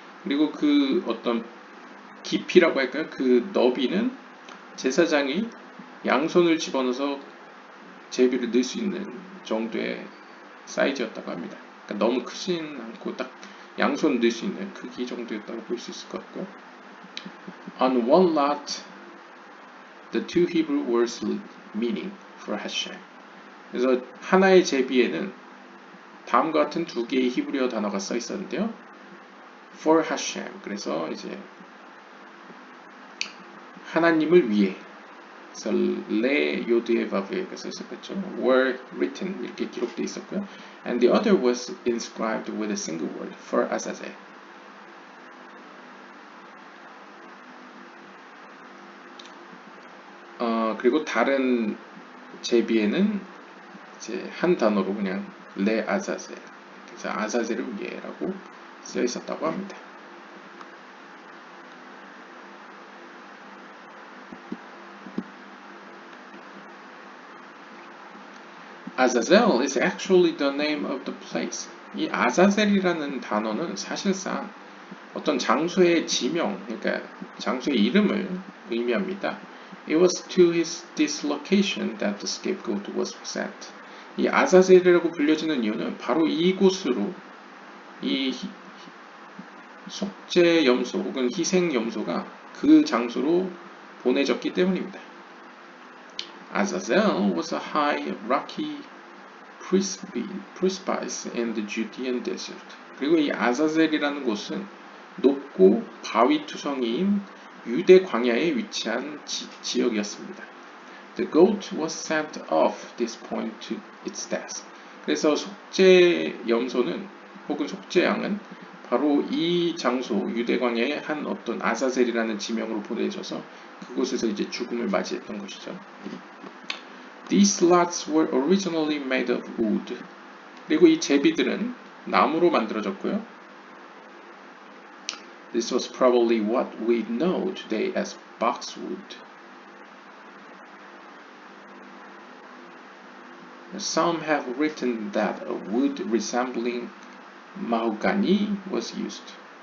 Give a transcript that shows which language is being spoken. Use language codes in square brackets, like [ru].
[ko] 그리고 그 어떤 깊이라고 할까요? 그 너비는 제사장이 양손을 집어넣어서 제비를 넣을 수 있는 정도의 사이즈였다고 합니다. 그러니까 너무 크진 않고 딱 양손 넣을 수 있는 크기 정도였다고 볼 수 있을 것 같고요. [en] On one lot, the two Hebrew words meaning for Hashem. [ko] 그래서 하나의 제비에는 다음과 같은 두 개의 히브리어 단어가 써 있었는데요. [en] For Hashem. [ko] 그래서 이제 하나님을 위해. 그래서 레 요드에 바브에가 써 있었겠죠. [en] Were written [ko] 이렇게 기록되어 있었고요. [en] And the other was inscribed with a single word for Azazel. [ko] 그리고 다른 제비에는 이제 한 단어로 그냥 레 아자젤. 그래서 아자젤을 위해라고 쓰여 있었다고 합니다. [en] Azazel is actually the name of the place. [ko] 이 아자젤이라는 단어는 사실상 어떤 장소의 지명, 그러니까 장소의 이름을 의미합니다. [en] It was to this location that the scapegoat was sent. [ko] 이 아자젤이라고 불려지는 이유는 바로 이곳으로 이 속죄 염소 혹은 희생 염소가 그 장소로 보내졌기 때문입니다. [en] Azazel was a high rocky precipice in the Judean desert. [ko] 그리고 이 아자젤이라는 곳은 높고 바위투성이인 유대 광야에 위치한 지역이었습니다. [en] The goat was sent off this point to its death. [ko] 그래서 속죄 염소는 혹은 속죄 양은 바로 이 장소 유대 광야의 한 어떤 아자젤이라는 지명으로 보내져서 그곳에서 이제 죽음을 맞이했던 것이죠. [en] These lots were originally made of wood. [ko] 그리고 이 제비들은 나무로 만들어졌고요. [en] This was probably what we know today as boxwood. Some have written that a wood resembling mahogany was used.